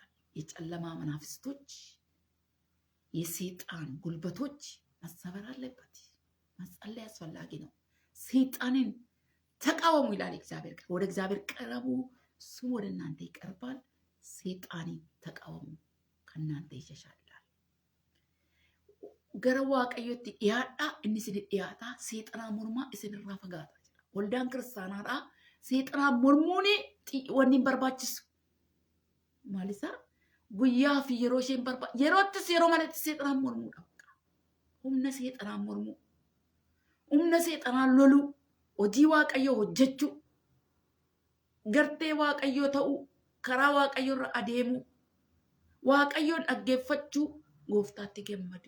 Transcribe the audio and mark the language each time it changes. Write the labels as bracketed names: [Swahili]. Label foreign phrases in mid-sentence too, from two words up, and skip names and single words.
[Amharic] የጨለማ መናፍስቶች፣ የሰይጣን ጉልበቶች መሰበር አለበት። መጸለይ አስፈላጊ ነው። ሰይጣንን ተቃወሙ ይላል እግዚአብሔር ቃል። ወደ እግዚአብሔር ቀረቡ፣ እሱ ወደ እናንተ ይቀርባል። ሰይጣንን ተቃወሙ፣ ከእናንተ ይሸሻል። [Oromo] ገረ waaqayyotti dhiyaadha inni isin dhiyaata seexanaa mormaa isinirraa fagaata jira. Waldaan kiristaanaadha seexanaa mormuun wanni hin barbaachisu. Maalisaa guyyaa fi yeroo isheen yeroottis yeroo malatti seexanaa mormuudha. Humna seexanaa mormuu, humna seexanaa loluu, hojii waaqayyoo hojjechuu, gartee waaqayyoo ta'uu, karaa waaqayyoo irra adeemuu, waaqayyoon dhaggeeffachuu, gooftaatti gammaduu.